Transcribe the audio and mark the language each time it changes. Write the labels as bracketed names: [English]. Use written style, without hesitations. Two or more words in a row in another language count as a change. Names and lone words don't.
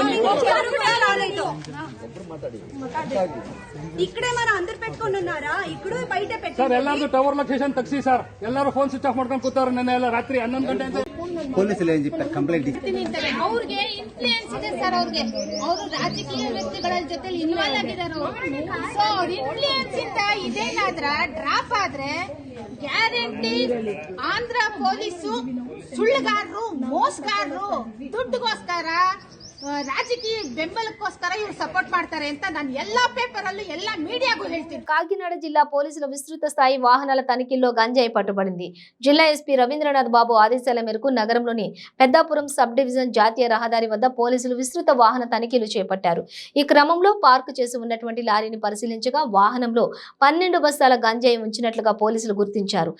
[Telugu] ఇక్కడే మన అందరు పెట్టుకుని ఉన్నారా? ఇక్కడ బయట పెట్టారు సార్. [Kannada] ಎಲ್ಲಾರು [English] tower location [Kannada] ತಗ್ಸಿ ಸರ್. ಎಲ್ಲರೂ [English] phone switch off [Kannada] ಮಾಡ್ಕೊಂಡು ಕೂತಾರ. ನೆನ್ನೆ ಎಲ್ಲ ರಾತ್ರಿ 11 ಗಂಟೆ ಅಂತ ಪೊಲೀಸರು ಏನ್ చెప్పారు? ಕಂಪ್ಲೇಂಟ್ ಅವ್ರಿಗೆ ಇನ್ಫ್ಲೂಯೆನ್ಸ್ ಇದೆ ಸರ್. ಅವರು ರಾಜಕೀಯ ವ್ಯಕ್ತಿಗಳ ಜೊತೆ ಇನ್ವಾಲ್ವ್ ಆಗಿದ್ದಾರೆ. ಸೊ ಅವ್ರ ಇನ್ಫ್ಲೂಯೆನ್ಸ್ ಇಂದ ಇದೇನಾದ್ರ ಡ್ರಾಪ್ ಆದ್ರೆ ಗ್ಯಾರಂಟಿ ಆಂಧ್ರ ಪೊಲೀಸು ಸುಳ್ಳುಗಾರರು, ಮೋಸಗಾರರು, ದುಡ್ಡುಗೋಸ್ಕರ, ರಾಜಕೀಯ ಬೆಂಬಲಕ್ಕೋಸ್ಕರ ಇವರು ಸಪೋರ್ಟ್ ಮಾಡ್ತಾರೆ ಅಂತ ನಾನು ಎಲ್ಲಾ ಪೇಪರ್ ಅಲ್ಲೂ ಎಲ್ಲಾ మీడియాకు ಹೇಳ್ತೀನಿ. [Telugu] కాకినాడ జిల్లా పోలీసుల విస్తృత స్థాయి వాహనాల తనిఖీల్లో గంజాయి పట్టుబడింది. జిల్లా ఎస్పీ రవీంద్రనాథ్ బాబు ఆదేశాల మేరకు నగరంలోని పెద్దాపురం [English] sub division [Telugu] జాతీయ రహదారి వద్ద పోలీసులు విస్తృత వాహన తనిఖీలు చేపట్టారు. ఈ క్రమంలో పార్కు చేసి ఉన్నటువంటి లారీని పరిశీలించగా వాహనంలో 12 బస్తాల గంజాయి ఉంచినట్లుగా పోలీసులు గుర్తించారు.